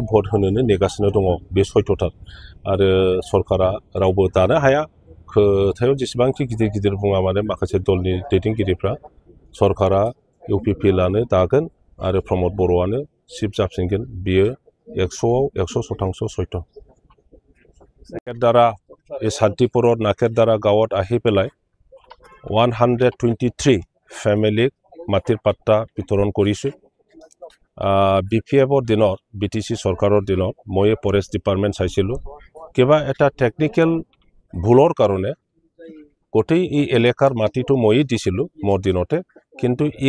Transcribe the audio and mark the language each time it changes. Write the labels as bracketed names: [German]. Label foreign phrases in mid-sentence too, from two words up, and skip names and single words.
[Bodo] भट होनोनो नेगासिनो दङ बे सयथ'थार आरो सरकारा रावबो दानो हाया खोथायाव जेसेबांखि गिदिर गिदिर बुङा मानो माखासे दलनि दैदेनगिरिफ्रा सरकारा इउपिपिएलआनो दागोन आरो प्रमद बर'आनो चिफ जाफिनगोन बियो 100आव 100% सयथ' नाकेरदारा [Assamese] এই শান্তিপুৰত নাকেৰদাৰা গাঁৱত আহি পেলাই 123 ফেমিলিক মাটিৰ পাট্টা বিতৰণ কৰিছোঁ বিপিএফৰ দিনত বিটিসি চৰকাৰৰ দিনত মই [English] forest department [Assamese] চাইছিলোঁ কিবা এটা টেকনিকেল ভুলৰ কাৰণে গোটেই এই এলেকাৰ মাটিটো ময়ে দিছিলোঁ মোৰ দিনতে কিন্তু এই